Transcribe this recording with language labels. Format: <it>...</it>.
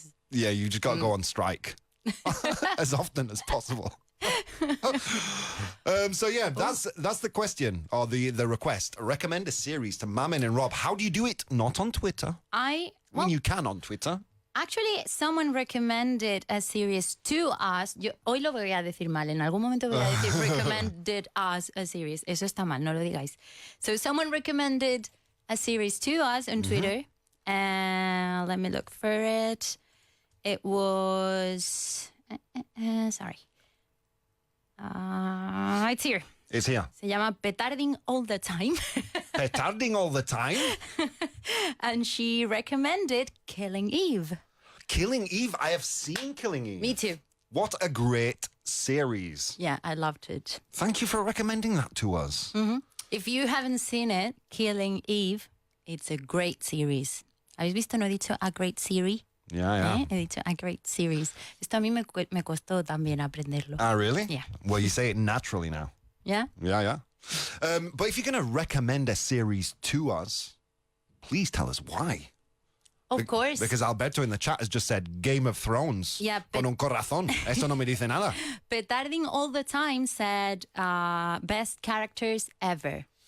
<en>Yeah, you just got to go on strike as often as possible. So yeah, that's the question or the request. Recommend a series to Mamen and Rob. How do you do it? Not on Twitter. I mean, you can on Twitter. Actually, someone recommended a series to us.</en> <es>Hoy lo voy a decir mal. En algún momento voy a decir</es> <en>recommended us a series.</en> <es>Eso está mal, no lo digáis.</es> <en>So someone recommended a series to us on Twitter. And let me look for it. It was... sorry. It's here. It's here.</en> <es>Se llama Petarding All the Time.</es> <en>Petarding all the time. And she recommended Killing Eve. Killing Eve. I have seen Killing Eve. Me too. What a great series. Yeah, I loved it. Thank you for recommending that to us. If you haven't seen it, Killing Eve, it's a great series.</en> <es>¿Habéis visto? No he dicho</es> <en>a great series. Yeah.</en> <es>He dicho</es> <en>a great series.</en> <es>Esto a mí me costó también aprenderlo.</es> <en>Ah, really? Yeah. Well, you say it naturally now. Yeah? Yeah. But if you're going to recommend a series to us, please tell us why. Of course. Because Alberto in the chat has just said Game of Thrones. Yeah,</en> <es>Con un corazón. Esto no me dice nada.</es> <en>Petarding All the Time said best characters ever.</en>